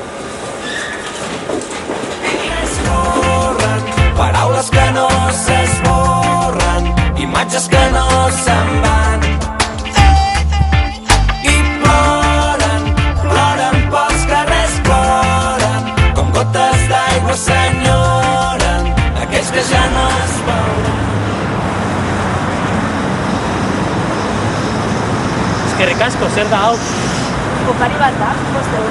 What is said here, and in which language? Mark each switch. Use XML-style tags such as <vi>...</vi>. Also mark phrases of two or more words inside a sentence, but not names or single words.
<ca>Paraules que no s'esborren, imatges que no se'n van. I ploren, ploren pels carrers, ploren, com gotes d'aigua s'enyoren, aquells que ja no es veuran.</ca> <eu>Eskerrik asko, zer da hau? Opari bat da, 5 euro.</eu>